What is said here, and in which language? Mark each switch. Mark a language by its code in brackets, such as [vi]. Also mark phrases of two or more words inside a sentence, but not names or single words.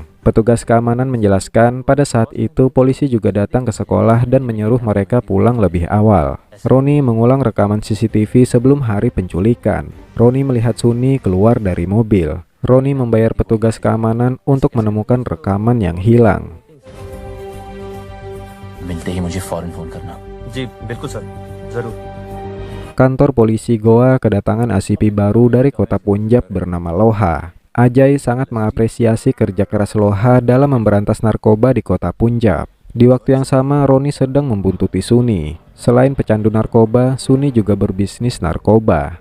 [id] Petugas keamanan menjelaskan pada saat itu polisi juga datang ke sekolah dan menyuruh mereka pulang lebih awal. Roni mengulang rekaman CCTV sebelum hari penculikan. Roni melihat Suni keluar dari mobil. Roni membayar petugas keamanan untuk menemukan rekaman yang hilang. [hi] मिलते ही मुझे फौरन फोन करना। जी बिल्कुल सर, जरूर। [id] Kantor polisi Goa kedatangan ACP baru dari kota Punjab bernama Loha. Ajay sangat mengapresiasi kerja keras Loha dalam memberantas narkoba di kota Punjab. Di waktu yang sama, Roni sedang membuntuti Suni. Selain pecandu narkoba, Suni juga berbisnis narkoba.